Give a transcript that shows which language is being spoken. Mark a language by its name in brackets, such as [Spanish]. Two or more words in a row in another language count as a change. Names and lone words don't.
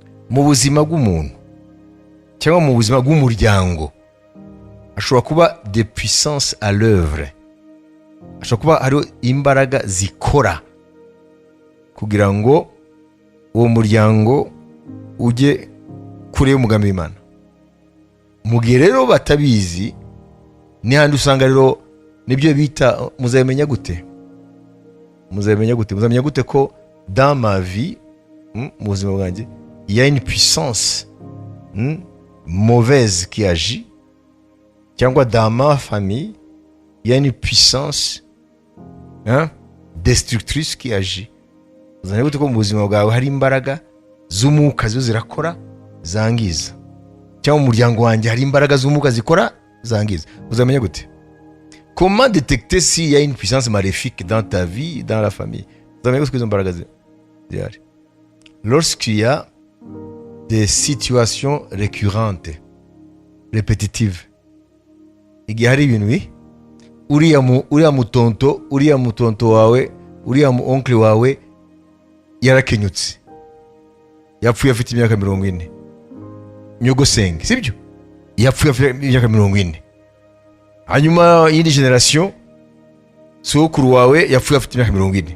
[Kinyarwanda] mu buzima bw'umuntu cyangwa mu buzima bw'umuryango ashobora kuba [French] des puissances à l'œuvre, [Kinyarwanda] ashobora kuba hariho imbaraga zikora kugira ngo uwo muryango ujye kure y'umugambi w'Imana. Mu gihe rero batabizi ni handi usanga rero nibyo bita muzabimenya gute ko [French] dans ma vie [Kinyarwanda] mu buzima bwanjye [French] il y a une puissance mauvaise qui agit, cyangwa dans ma famille il y a une puissance destructrice qui agit. [Kinyarwanda] Uzamenya gute ko mu buzima bwawe hari imbaraga z'umwuka zo zirakora zangiza, cyangwa mu muryango wanjye hari imbaraga z'umwuka zikora zangiza? Uzamenya gute? [French] Comment détecter s'il y a une puissance maléfique dans ta vie, dans la famille? [Kinyarwanda] Uzamenya gute ko izo mbaraga zihari? [French] Lorsqu'il y a des situations récurrentes, répétitives, [Kinyarwanda] igihe hari ibintu uriya mutonto wawe, uriya mu oncle wawe yarakenyutse, yapfuye afite imyaka 40, nyogosenge sibyo, yapfuye afite imyaka 40, hanyuma yindi generation sokuru wawe yapfuye afite imyaka 40.